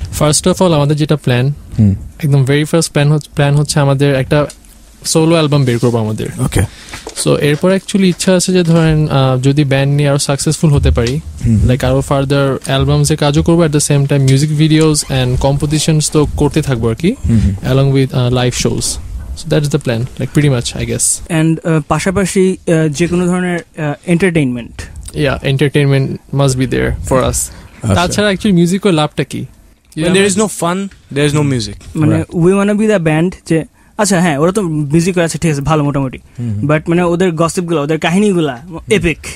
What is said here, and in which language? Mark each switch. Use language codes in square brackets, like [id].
[bn] First of all আমাদের যেটা plan, একদম ভেরি ফার্স্ট প্ল্যান হচ্ছে আমাদের একটা সোলো অ্যালবাম বের করবো আমাদের। ওকে, সো এরপর অ্যাকচুয়ালি ইচ্ছা আছে যে ধরেন যদি ব্যান্ড নিয়ে আরো সাকসেসফুল হতে পারি, লাইক আরো ফার্দার অ্যালবামসে কাজও করবো, [en] at the same time [bn] music videos and compositions তো করতে থাকবো আর কি, along with live shows. [en] So that is the plan, like pretty much, I guess. [bn] And পাশাপাশি যে কোনো ধরনের entertainment, [en] entertainment must be there for us. [bn] তাছাড়া অ্যাকচুয়ালি মিউজিকের লাভটা কি? [en] When there is no fun, there is no music. [bn] মানে [en] we wanna be the band [bn] যে আচ্ছা হ্যাঁ ওরা তো মিউজিক আছে ঠিক আছে ভালো মোটামুটি, বাট মানে ওদের গসিপ গুলো, ওদের কাহিনীগুলা এপিক,